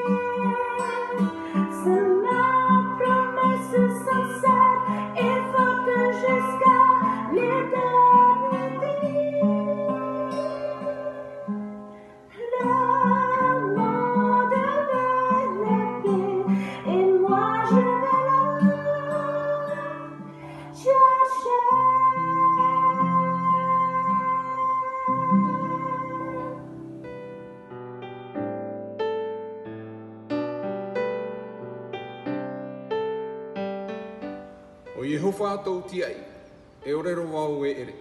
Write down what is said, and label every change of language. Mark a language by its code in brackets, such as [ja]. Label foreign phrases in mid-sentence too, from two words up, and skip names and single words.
[fr] C'est ma promesse sincère et forte jusqu'à l'éternité. Le monde veut la paix et moi je vais la chercher. [ty] O Yehova tau tiai, e orero wau e ere.